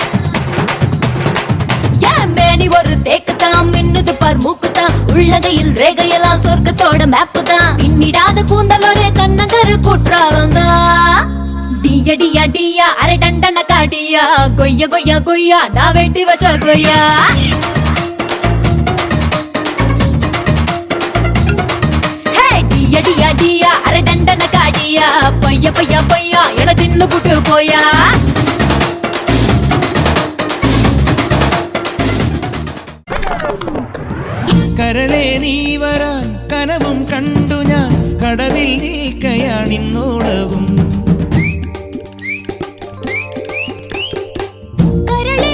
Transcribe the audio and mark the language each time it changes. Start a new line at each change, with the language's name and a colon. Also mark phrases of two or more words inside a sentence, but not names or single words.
Tamil: மேனி ஒரு தேக்குத்தான் மின்னுது பார் மூக்குத்தான் உள்ளகையில் ரேகையெல்லாம் சொர்க்கத்தோட மேப்பு தான் பின்னிடாத கூந்தல் ஒரே கண்ணங்கரு குற்றாலம் தான் டியா டியா டியா அரை டண்டன காடியா கொய்யா கொய்யா கொய்யா நான் வெட்டி வச்ச கொய்யா டியா டியா டியா அரை டண்டன காடியா பையா பையா பையா என தின்னு புட்டு போயா
Malayalam: കരളേ നീ വരാൻ കനവും കണ്ടു ഞാൻ കടവിൽ നിൽക്കയാണിന്നോളവും കര